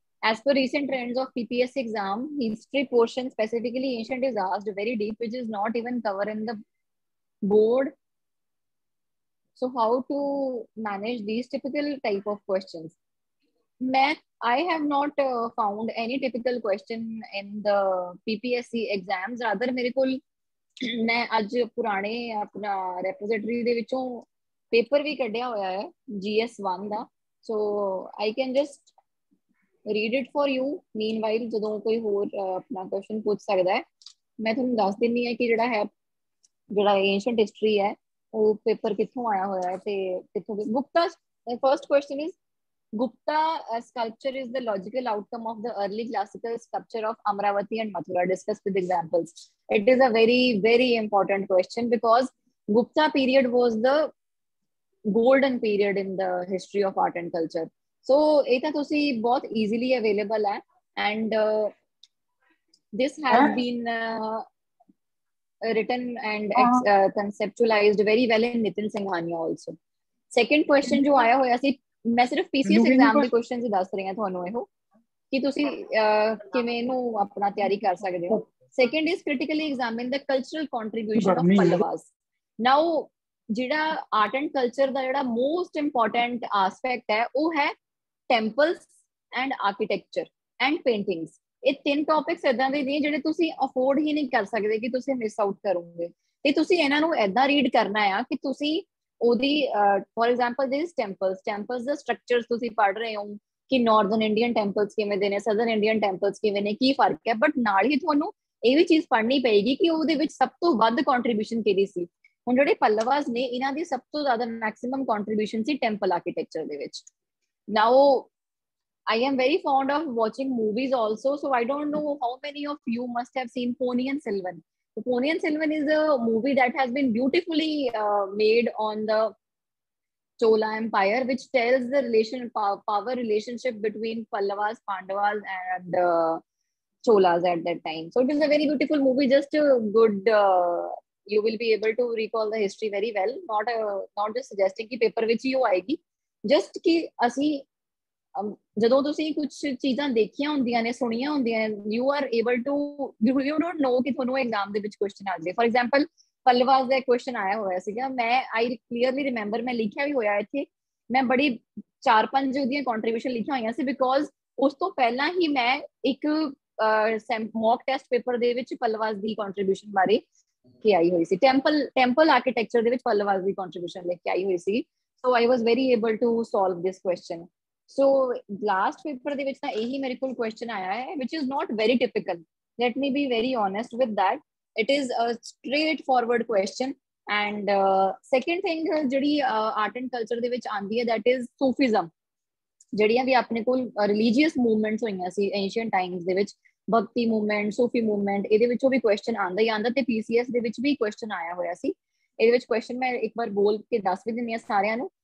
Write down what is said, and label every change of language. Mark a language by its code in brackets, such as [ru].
[en] As per recent trends of PPSC exam, history portion, specifically ancient, is asked very deep, which is not even covered in the board. So how to manage these typical type of questions? I have not found any typical question in the PPSC exams. [pa] Rather ਮੇਰੇ ਕੋਲ ਮੈਂ ਅੱਜ ਪੁਰਾਣੇ ਆਪਣਾ ਰੈਪੋਜ਼ਿਟਰੀ ਦੇ ਵਿੱਚੋਂ paper ਵੀ ਕੱਢਿਆ ਹੋਇਆ ਹੈ GS1 ਦਾ, [en] so I can just read it for you meanwhile। [pa] ਜਦੋਂ ਕੋਈ ਹੋਰ ਆਪਣਾ ਕੁਐਸਚਨ ਪੁੱਛ ਸਕਦਾ ਹੈ, ਮੈਂ ਤੁਹਾਨੂੰ ਦੱਸ ਦਿੰਨੀ ਹੈ ਕਿ ਜਿਹੜਾ ਏਂਸ਼ੀਅੰਟ ਹਿਸਟਰੀ ਹੈ ਉਹ ਪੇਪਰ ਕਿੱਥੋਂ ਆਇਆ ਹੋਇਆ ਹੈ ਤੇ ਕਿੱਥੋਂ। [en] Gupta, first question is Gupta sculpture is the logical outcome of the early classical sculpture of Amravati and Mathura, discussed with examples. It is a very, very important question because Gupta period was the golden period in the history of art and culture. So [pa] ਇਹ ਤਾਂ ਤੁਸੀਂ ਬਹੁਤ [en] easily available ਹੈ, and this has been written and conceptualized very well in Nitin Singhania also. [pa] Second question ਜੋ ਆਇਆ ਹੋਇਆ ਸੀ, ਮੈਂ ਸਿਰਫ PCS ਐਗਜ਼ਾਮ ਦੇ ਕੁਐਸਚਨਸ ਹੀ ਦੱਸ ਰਹੀ ਹਾਂ ਤੁਹਾਨੂੰ ਇਹੋ, ਕਿ ਤੁਸੀਂ ਕਿਵੇਂ ਇਹਨੂੰ ਆਪਣਾ ਤਿਆਰੀ ਕਰ ਸਕਦੇ ਹੋ। [en] Second is critically examine the cultural contribution of Pallavas. [pa] ਨਾਓ ਜਿਹੜਾ ਆਰਟ ਐਂਡ ਕਲਚਰ ਦਾ ਜਿਹੜਾ ਮੋਸਟ ਇੰਪੋਰਟੈਂਟ ਆਸਪੈਕਟ ਹੈ ਉਹ ਹੈ temples and architecture and paintings. ਇਹ ਤਿੰਨ ਟੌਪਿਕਸ ਏਦਾਂ ਦੇ ਨੇ ਜਿਹੜੇ ਤੁਸੀਂ ਅਫੋਰਡ ਹੀ ਨਹੀਂ ਕਰ ਸਕਦੇ ਕਿ ਤੁਸੀਂ ਮਿਸ ਆਊਟ ਕਰੋਗੇ, ਤੇ ਤੁਸੀਂ ਇਹਨਾਂ ਨੂੰ ਏਦਾਂ ਰੀਡ ਕਰਨਾ ਆ ਕਿ ਤੁਸੀਂ ਉਹਦੀ [en] for example [pa] this temples ਦਾ structures ਤੁਸੀਂ ਪੜ੍ਹ ਰਹੇ ਹੋ ਕਿ ਨਾਰਥਰਨ ਇੰਡੀਅਨ ਟੈਂਪਲਸ ਕਿਵੇਂ ਦੇ ਨੇ, ਸਦਰਨ ਇੰਡੀਅਨ ਟੈਂਪਲਸ ਕਿਵੇਂ ਨੇ, ਕੀ ਫਰਕ ਹੈ। ਬਟ ਨਾਲ ਹੀ ਤੁਹਾਨੂੰ ਇਹ ਵੀ ਚੀਜ਼ ਪੜ੍ਹਨੀ ਪਏਗੀ ਕਿ ਉਹਦੇ ਵਿੱਚ ਸਭ ਤੋਂ ਵੱਧ ਕੰਟਰੀਬਿਊਸ਼ਨ ਕਿਹਦੀ ਸੀ। ਹੁਣ ਜਿਹੜੇ ਪੱਲਵਾਸ ਨੇ ਇਹਨਾਂ ਦੀ ਸਭ ਤੋਂ ਜ਼ਿਆਦਾ ਮੈਕਸਿਮਮ ਕੰਟਰੀਬਿਊਸ਼ਨ ਸੀ ਟੈਂਪਲ ਆਰਕੀਟੈਕਚਰ ਦੇ ਵਿੱਚ। [en] Now I am very fond of watching movies also, so I don't know how many of you must have seen Ponniyin Selvan. So Ponniyin Selvan is a movie that has been beautifully made on the Chola Empire, which tells the power relationship between Pallavas, Pandavas, and Cholas at that time. So it is a very beautiful movie. Just good. You will be able to recall the history very well. Not just suggesting [pa] कि paper ਵਿੱਚ ਹੀ ਉਹ ਆਏਗੀ. Just कि ਅਸੀਂ ਜਦੋਂ ਤੁਸੀਂ ਕੁਝ ਚੀਜ਼ਾਂ ਦੇਖੀਆਂ ਹੁੰਦੀਆਂ ਨੇ, ਸੁਣੀਆਂ ਹੁੰਦੀਆਂ, [en] you are able to, you don't know [pa] ਕਿ ਤੁਹਾਨੂੰ ਐਗਜ਼ਾਮ ਦੇ ਵਿੱਚ ਕੁਐਸਚਨ ਆ ਜਾਵੇ। [en] for example [pa] ਪੱਲਵਾਸ ਦਾ ਕੁਐਸਚਨ ਆਇਆ ਹੋਇਆ ਸੀਗਾ, ਮੈਂ [en] I clearly remember, [pa] ਮੈਂ ਲਿਖਿਆ ਵੀ ਹੋਇਆ ਇੱਥੇ, ਮੈਂ ਬੜੀ 4-5 ਉਹਦੀਆਂ ਕੰਟਰੀਬਿਊਸ਼ਨ ਲਿਖੀਆਂ ਹੋਈਆਂ ਸੀ ਬਿਕੋਜ਼ ਉਸ ਤੋਂ ਪਹਿਲਾਂ ਹੀ ਮੈਂ ਇੱਕ ਮੌਕ ਟੈਸਟ ਪੇਪਰ ਦੇ ਵਿੱਚ ਪੱਲਵਾਸ ਦੀ ਕੰਟਰੀਬਿਊਸ਼ਨ ਬਾਰੇ ਕੇ ਆਈ ਹੋਈ ਸੀ। ਟੈਂਪਲ ਆਰਕੀਟੈਕਚਰ ਦੇ ਵਿੱਚ ਪੱਲਵਾਸ ਦੀ ਕੰਟਰੀਬਿਊਸ਼ਨ ਲਿਖ ਕੇ ਆਈ ਹੋਈ ਸੀ। [en] So I was very able to solve this question. So last paper [pa] ਦੇ ਵਿੱਚ ਤਾਂ ਇਹੀ ਮੇਰੇ ਕੋਲ [en] question [pa] ਆਇਆ ਹੈ, [en] which is not very typical. Let me be very honest with that. It is a straightforward question. And second thing [pa] ਜਿਹੜੀ art and culture ਦੇ ਵਿੱਚ ਆਉਂਦੀ ਹੈ [en] that is Sufism, [pa] ਜਿਹੜੀਆਂ ਵੀ ਆਪਣੇ ਕੋਲ ਰਿਲੀਜੀਅਸ ਮੂਵਮੈਂਟਸ ਹੋਈਆਂ ਸੀ ਐਂਸ਼ੀਅੰਟ ਟਾਈਮਸ ਦੇ ਵਿੱਚ, ਭਗਤੀ ਮੂਵਮੈਂਟ, ਸੂਫੀ ਮੂਵਮੈਂਟ, ਇਹਦੇ ਵਿੱਚੋਂ ਵੀ ਕੁਐਸਚਨ ਆਉਂਦਾ ਹੀ ਆਉਂਦਾ, ਤੇ ਪੀਸੀਐਸ ਦੇ ਵਿੱਚ ਵੀ ਕੁਐਸਚਨ ਆਇਆ ਹੋਇਆ ਸੀ। ਇਹਦੇ ਵਿੱਚ ਕੁਐਸਚਨ ਮੈਂ ਇੱਕ ਵਾਰ ਬੋਲ ਕੇ ਦੱਸ ਵੀ ਦਿੰਦੀ ਹਾਂ ਸਾਰਿਆਂ ਨੂੰ।